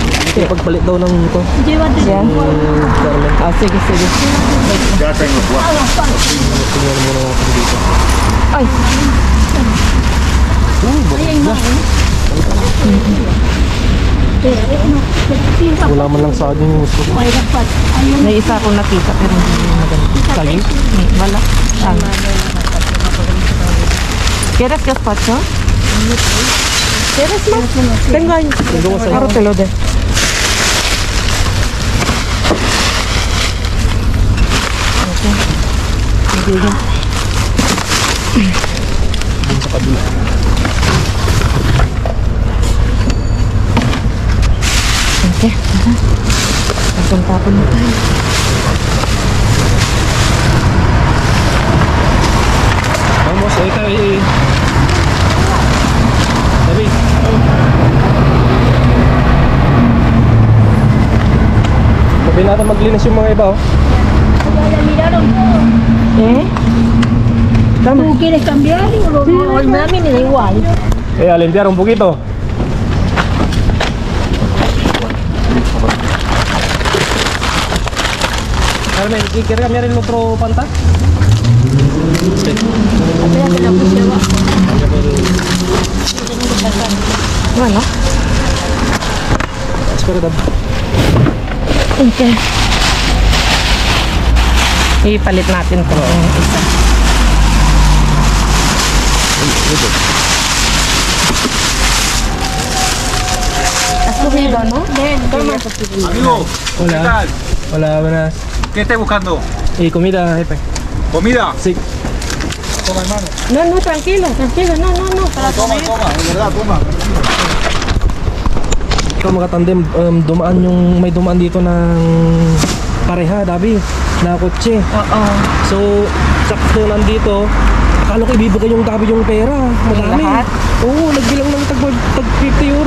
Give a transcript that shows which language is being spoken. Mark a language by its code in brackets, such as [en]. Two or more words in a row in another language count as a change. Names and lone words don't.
[tl] Kaya pagpalit daw ng ito. [es] Llévate. Carmen. [tl] Ah, sige, sige. [es] Ya tengo cuatro. [tl] Tingnan muna natin dito. Ay, Wala man lang saging yung gusto ko. may isa akong nakita pero hindi maganda. Saging? Wala. [es] ¿Quieres gazpacho? ¿Quieres más? Tengo ahí. Ahora te lo de. [tl] Dun sa kabila. Okay. Isang tapon na tayo. [es] Vamos, ahorita David. [tl] Sabi natin maglinis yung mga iba, oh. [es] Ya miraron todo. ¿Eh? ¿Tú quieres cambiar o a mí me da igual? A limpiar un poquito. Carmen, ¿quieres cambiar el otro panta? Sí. Espérate, la puse abajo. Bueno. Espera, David. [tl] Okay. Ipalit natin ito. Isa. [es] ¿Has comido, no? Toma. Amigo, ¿qué Hola. tal? Hola, buenas. ¿Qué estás buscando? Comida, jefe. ¿Comida? Sí. Toma, hermano. No, no, tranquilo, tranquilo. No, no, no. Para Toma, toma, de verdad, toma. [tl] Ikaw mga tandem, may dumaan dito ng pareha, Dabi, na kotse. Oo. So, sakto nandito, akala ko ibibigay yung Dabi yung pera. Madami. Lahat? Oo, nagbilang ng tag 50 euro.